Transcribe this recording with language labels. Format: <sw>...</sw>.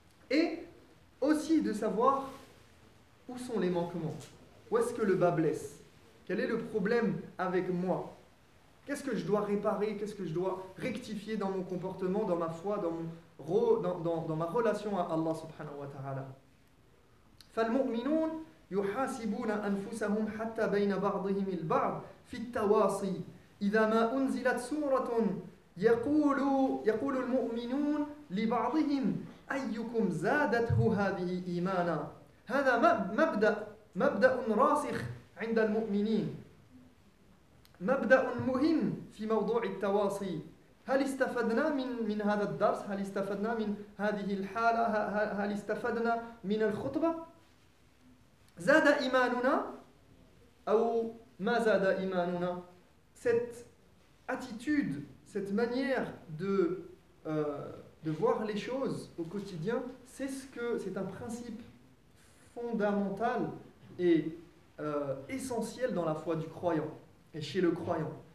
<fr>et aussi de savoir où sont les manquements, où est-ce que le bas blesse, quel est le problème avec moi, qu'est-ce que je dois réparer, qu'est-ce que je dois rectifier dans mon comportement, dans ma foi, dans ma relation à Allah subhanahu wa ta'ala.</fr> <ar>فالمؤمنون يحاسبون أنفسهم حتى بين بعضهم البعض في التواصي إذا ما أنزلت سورة يقول المؤمنون لبعضهم أيكم زادته هذه إيمانا. هذا مبدأ راسخ عند المؤمنين، مبدأ مهم في موضوع التواصي. هل استفدنا من هذا الدرس؟ هل استفدنا من هذه الحالة؟ هل استفدنا من الخطبة؟ زاد إيماننا أو ما زاد إيماننا؟</ar> <fr>Cette attitude, cette manière de voir les choses au quotidien, c'est un principe fondamental et essentiel dans la foi du croyant et chez le croyant.</fr>